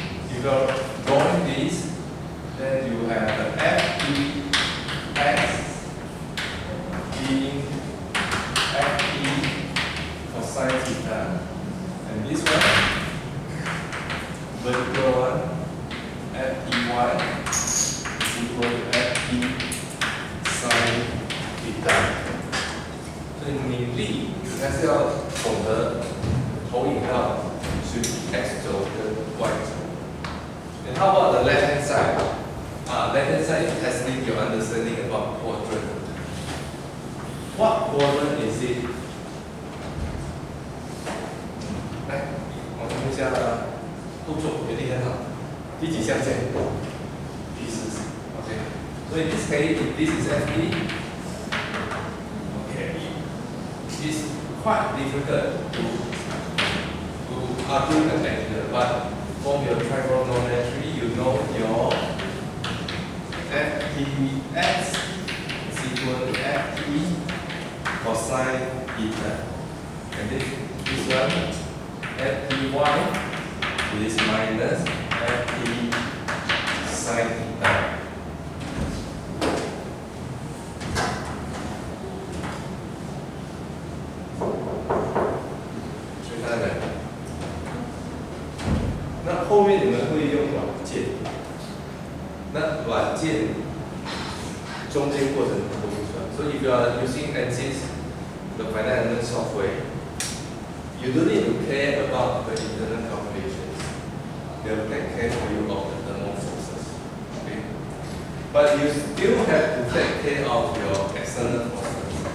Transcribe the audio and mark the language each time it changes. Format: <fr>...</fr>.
<en>If you are drawing this, then you have the Ft x being Ft cosine theta, and this one, vertical one, Fty is equal to Ft sine theta.</en> <zh>所以你力还是要懂得投影到是 x 轴跟 y 轴。</zh> <en>And how about the left hand side? Left hand side is testing your understanding about quadrant. What quadrant is it?</en> <zh>来，我们看一下动作有点很好。第几象限？第四。OK。</zh> <en>So in this case, if this is Ft, okay, it's quite difficult to argue an angle, but from your trigonometry, you know your Ftx is equal equal to ft cosine theta. And this one, fty is minus ft sine theta.</en> <zh>那后面你们会用软件，那软件中间过程都不算。</zh> <en>So if you are using ANSYS, the finite element software, you don't need to care about the internal calculations. They will take care for you of the thermal forces. Okay? But you still have to take care of your external forces.</en>